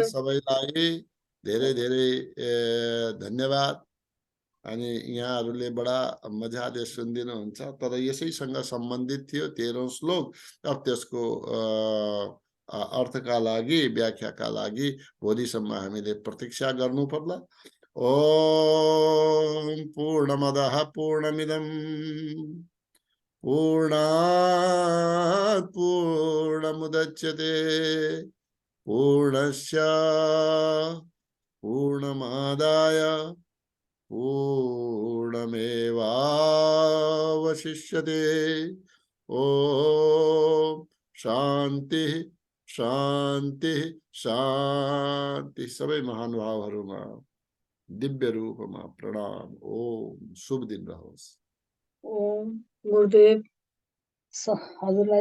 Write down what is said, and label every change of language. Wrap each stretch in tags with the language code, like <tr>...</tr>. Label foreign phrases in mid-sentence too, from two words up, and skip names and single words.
<ne>सबैलाई धेरै धेरै धन्यवाद। अनि यहाँहरूले बडा मजाले सुनिदिनुहुन्छ। तर यसैसँग सम्बन्धित थियो 13औं श्लोक। अब त्यसको अर्थका लागि, व्याख्याका लागि भोलिसम्म हामीले प्रतीक्षा गर्नु पर्ला।</ne> <sa>ओम पूर्णमदः पूर्णमिदं पूर्णात् पूर्णमुदच्यते पूर्णस्य पूर्णमादाय पूर्णमेवावशिष्यते। ओम शांति शांति शांति।</sa> <ne>सबै महानुभावहरुमा दिव्य रूपमा प्रणाम। ओम शुभ दिन रहोस्। ओम गुरुदेव हजुरलाई</ne>